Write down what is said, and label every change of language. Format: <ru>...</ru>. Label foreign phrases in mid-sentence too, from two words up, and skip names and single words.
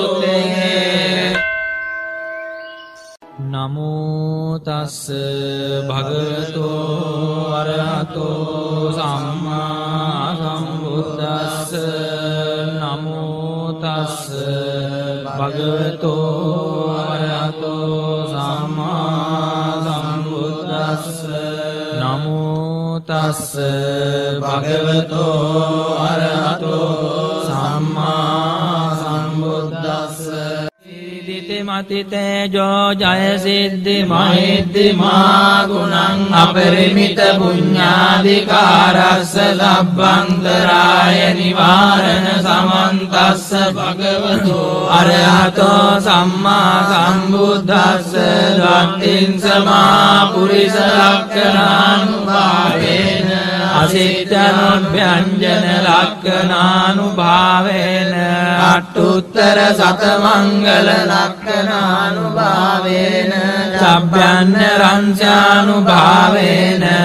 <pi>නමෝ තස්ස භගවතෝ අරහතෝ සම්මා සම්බුද්දස්ස නමෝ තස්ස භගවතෝ අරහතෝ සම්මා සම්බුද්දස්ස නමෝ තස්ස භගවතෝ අරහතෝ සම්මා සම්බුද්දස්ස මති තේජෝ ජය සිද්ධි මහිද්දි මා ගුණං අපරිමිත පුඤ්ඤාධිකාරස්ස ලබ්බන්තරාය නිවාරණ සමන්තස්ස භගවතෝ අරහතෝ සම්මා සම්බුද්දස්ස ධම්මින් සමා පුරිස ලක්ඛණානුභාවේන අසිට්ඨනොභ්‍යංජන ලක්ඛණානුභාවේන අට්ඨුත්තර සතමංගල ලක්ඛණානුභාවේන සබ්බයන්‍ය රංසානුභාවේන</pi>